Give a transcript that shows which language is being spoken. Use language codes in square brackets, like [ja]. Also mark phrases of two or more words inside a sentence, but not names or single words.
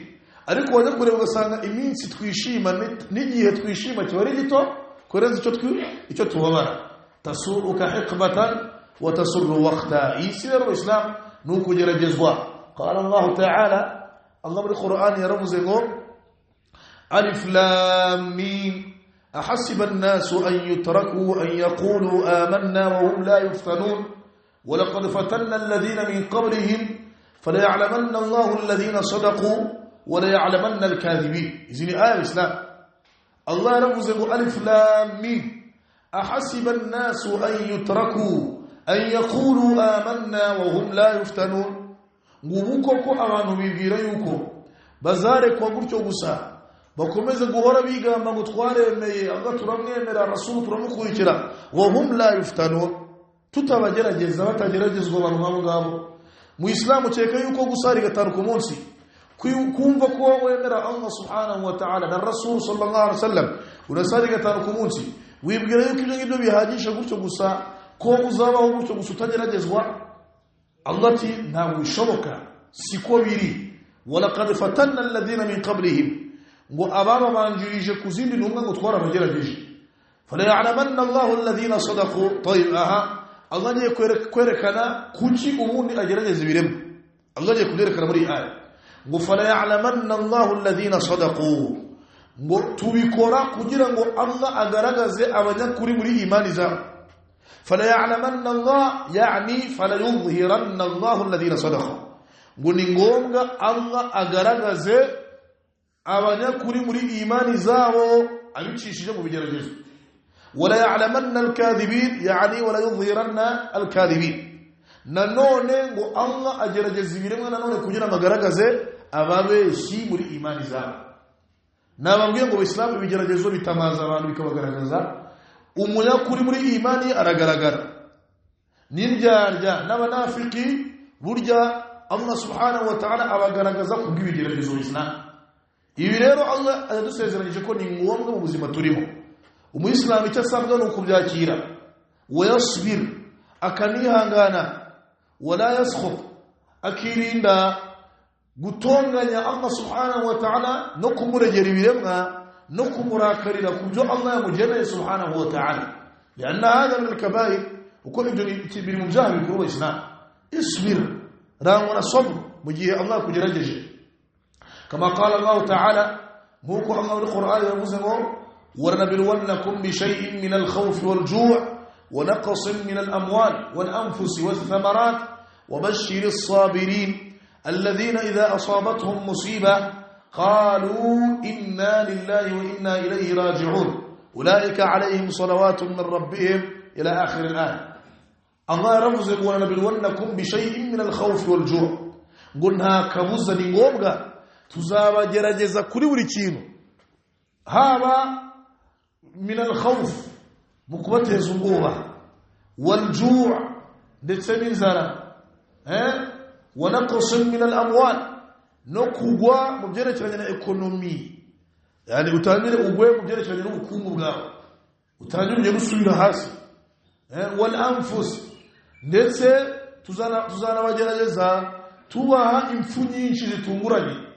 [rw] Ariko wajya kureba ugasanga iminsi twishima n'igihe twishima kiba ari gito kurenza icyo tubabara. [ar] تسرك حقبة وتسر وقتا. [rw] Isi rero Islam ni ukugeragezwa. [ar] قال الله تعالى, [rw] Allah muri Qur'an yaravuze ngo [ar] ألف لام ميم أحسب الناس أن يتركوا أن يقولوا آمنا وهم لا يفتنون ولقد فتنا الذين من قبلهم فليعلمن الله الذين صدقوا وليعلمن الكاذبين. إذن آية الإسلام الله رمزه ألف لام ميم أحسب الناس أن يتركوا أن يقولوا آمنا وهم لا يفتنون. [rw] ngubuko abantu bibwira yuko bazareka gutyo gusa bakomeze guhora bigamba ngo twaremeye anga turamwemera rasulu turamukurikira [ar] وهم لا يفتنون, [rw] tutabagerageza batageragezwa abantu nk'abo ngabo. Mu Islamu cyeka yuko gusari gatanu ku munsi, kumva ko wemera Allah [ar] سبحانه وتعالى [rw] na rasul [ar] صلى الله عليه وسلم [rw] unasari gatanu ku munsi, wibwira yuko ibyo ngibyo bihagisha gutyo gusa, ko uzabaho gutyo gusa utageragezwa. Allah ati ntabwo bishoboka, siko biri. [ar] ولقد فتنا الذين من قبلهم, [rw] ngo ababa banjirije kuzindi ntumwa ngo twarabagerageje. [ar] فليعلمن الله الذين صدقوا. [rw] Tayib, Allah agiye kwerekana kuki ubundi agerageza ibiremwa. Allah agiye kuberekana muri aya ngo [ar] فليعلمن الله الذين صدقوا, [rw] ngo tubikora kugira ngo Allah agaragaze abanyakuri muri imani zabo. [ar] فليعلمن الله يعني فليظهرن الله الذين صدقوا, [rw] ngo ni ngombwa Allah agaragaze abanyakuri muri imani zabo abicishije mu bigeragezo. [ar] وليعلمن الكاذبين يعني وليظهرن الكاذبين, [rw] nanone ngo Allah agerageza ibiremwa nanone kugira ngo agaragaze ababeshi muri imani zabo. Nababwiye ngo Islam ibigeragezo bitamaza abantu bikabagaragaza, umunyakuri muri imani aragaragara. N'indyarya n'abanafiki burya Allah [ar] سبحانه وتعالى [rw] abagaragaza kubw'ibigeragezo Islam. Ibi rero Allah adusezeranyije ko ni ngombwa mu buzima turimo. Umuyisilamu icyo asabwa ni ukubyakira, wayasbir, akanihangana, [ar] ولا يسخط, [rw] akirinda gutonganya Allah [ar] سبحانه وتعالى [rw] no kumuregera ibiremwa no kumurakarira kubyo Allah yamugeneye [ar] سبحانه وتعالى. لأن هذا من الكبائر, [rw] uko ibyo biri mu byaha bikuru Islam. Isbir, rangwa sabr mu gihe Allah kugerageje. [ar] كما قال الله تعالى, [rw] nkuko Allah muri Qur'an yavuze ngo [ar] وَلَنَبْلُوَنَّكُمْ بِشَيْءٍ مِنَ الْخَوْفِ وَالْجُوعِ وَنَقْصٍ مِنَ الْأَمْوَالِ وَالْأَنْفُسِ وَالثَّمَرَاتِ وَبَشِّرِ الصَّابِرِينَ الَّذِينَ إِذَا أَصَابَتْهُمْ مُصِيبَةٌ قَالُوا إِنَّا لِلَّهِ وَإِنَّا إِلَيْهِ راجعون أُولَئِكَ عَلَيْهِمْ صَلَوَاتٌ مِنْ رَبِّهِمْ إلى آخر الآية. الله رمز وَلَنَبْلُوَنَّكُمْ بِشَيْءٍ مِنَ الْخَوْفِ وَالْجُوعِ, قلنا كبوزا [rw] ni ngombwa tuzabagerageza kuri buri kintu, haba [ar] من الخوف [rw] mu kubateza ubwoba, wal-ju' ndetse n'inzara, [ar] ونقص من الأموال, [rw] no kugwa mu byerekeranye na ekonomi. Yani utangire ugwe mu byerekeranye n'ubukungu bwawe, utangire gusubira hasi. [ar] والأنفس, [rw] ndetse tuzanabagerageza tubaha impfu nyinshi zitunguranye.